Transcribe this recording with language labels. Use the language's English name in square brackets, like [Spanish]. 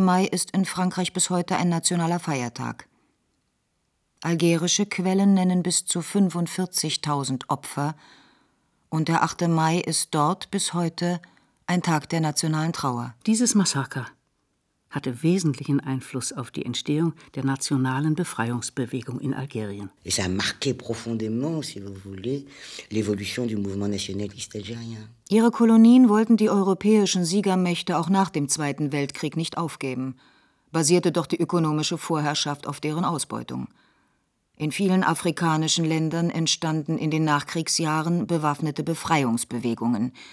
[German] Mai ist in Frankreich bis heute ein nationaler Feiertag. Algerische Quellen nennen bis zu 45.000 Opfer. Und der 8. Mai ist dort bis heute ein Tag der nationalen Trauer. Dieses Massaker hatte wesentlichen Einfluss auf die Entstehung der nationalen Befreiungsbewegung in Algerien. Es hat [French] marqué profondément, si vous voulez, l'évolution du mouvement nationaliste algérien. [German] Ihre Kolonien wollten die europäischen Siegermächte auch nach dem Zweiten Weltkrieg nicht aufgeben, basierte doch die ökonomische Vorherrschaft auf deren Ausbeutung. In vielen afrikanischen Ländern entstanden in den Nachkriegsjahren bewaffnete Befreiungsbewegungen.